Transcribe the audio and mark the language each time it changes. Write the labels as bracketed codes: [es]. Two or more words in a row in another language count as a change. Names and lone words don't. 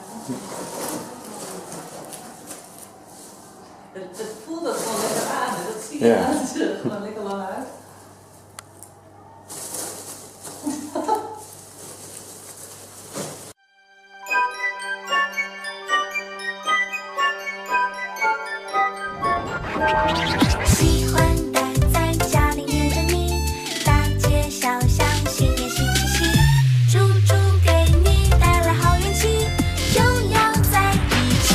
[nl] Het voelde gewoon lekker aan, dat zie je aan ze gewoon lekker lang uit. [zh] 喜欢待在家里黏着你，大街小巷新年新气息，猪猪给你带来好运气，就要在一起。